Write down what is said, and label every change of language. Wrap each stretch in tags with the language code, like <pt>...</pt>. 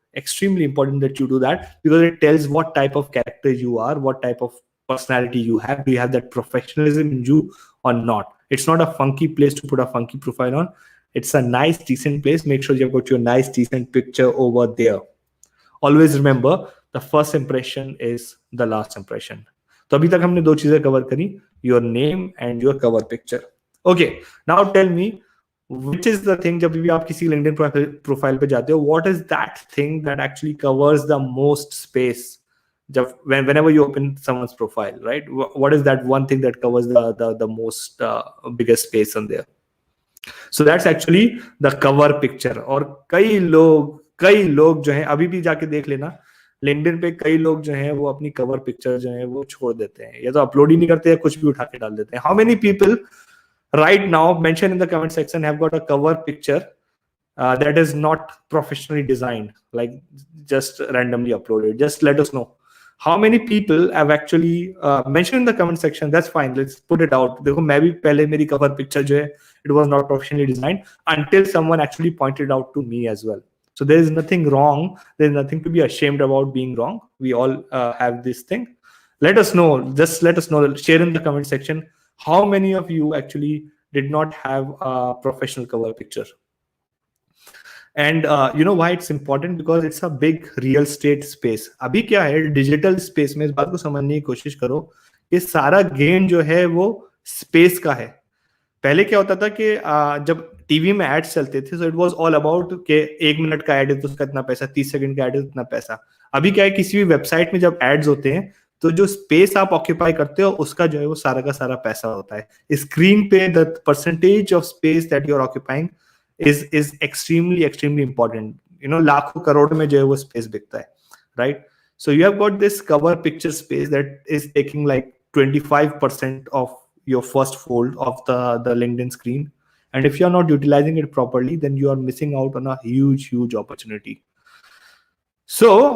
<en>Extremely important that you do that, because it tells what type of character you are, what type of personality you have. Do you have that professionalism in you or not? It's not a funky place to put a funky profile on. It's a nice, decent place. Make sure you've got your nice, decent picture over there. Always remember, the first impression is the last impression.</en> <hi>तो अभी तक हमने दो चीजें cover करी,</hi> <en>your name and your cover picture. Okay, now tell me, which is the thing,</en> <hi>जब भी आप किसी LinkedIn profile पे जाते हो,</hi> <en>what is that thing that actually covers the most space? Whenever you open someone's profile, right? What is that one thing that covers the most biggest space on there? So that's actually the cover picture.</en> <hi>और कई लोग जो हैं, अभी भी जाके देख लेना, LinkedIn पे कई लोग जो हैं वो अपनी कवर पिक्चर जो है वो छोड़ देते हैं, या तो अपलोड ही नहीं करते हैं, कुछ भी उठा के डाल देते हैं.</hi> <en>How many people right now, mention in the comment section, have got a cover picture that is not professionally designed, like just randomly uploaded? Just let us know. How many people have actually mentioned in the comment section? That's fine. Let's put it out.</en> <hi>देखो मैं भी पहले मेरी</hi> <en>cover picture जो है, it was not professionally designed until someone actually pointed out to me as well. So there is nothing wrong. There is nothing to be ashamed about being wrong. We all have this thing. Let us know. Just let us know. Share in the comment section. How many of you actually did not have a professional cover picture? And you know why it's important? Because it's a big real estate space.</en> <hi>अभी क्या है, digital space में इस बात को समझने की कोशिश करो कि सारा गेम जो है वो स्पेस का है. पहले क्या होता था कि जब टीवी में एड्स चलते थे,</hi> <en>so it was all about</en> <hi>कि 1 मिनट का एड है तो उसका इतना पैसा, 30 सेकंड का एड है तो इतना पैसा. अभी क्या है, किसी भी वेबसाइट में जब एड्स होते हैं तो जो स्पेस आप ऑक्यूपाई करते हो उसका जो है वो सारा का सारा पैसा होता है.</hi> <en>Screen पे the percentage of space that you are occupying is extremely important. You know,</en> <hi>लाखों करोड़ में जो है वो स्पेस बिकता है, right?</hi> <en>So you have got this cover picture space that is taking like 25% of your first fold of the LinkedIn screen. And if you're not utilizing it properly, then you are missing out on a huge opportunity. So</en>